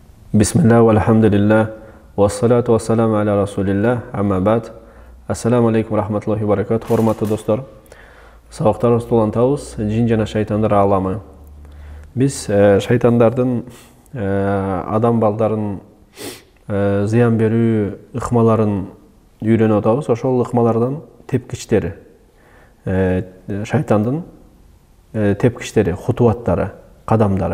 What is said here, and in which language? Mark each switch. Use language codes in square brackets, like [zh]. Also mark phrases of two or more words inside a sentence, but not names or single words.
[ar] بسم الله، والحمد لله، والصلاة والسلام على رسول الله، أما بعد. السلام عليكم رحمة الله و بركاته. [tk] Hormatly dostlar, [ky] сабактарыбызды улантабыз, жин жана шайтандар аламы. Биз шайтандардын адам балдарын зыян берүү ыкмаларын үйрөнүп атабыз. Ошол ыкмалардан тепкичтери, шайтандын тепкичтери, хутуаттары, кадамдары.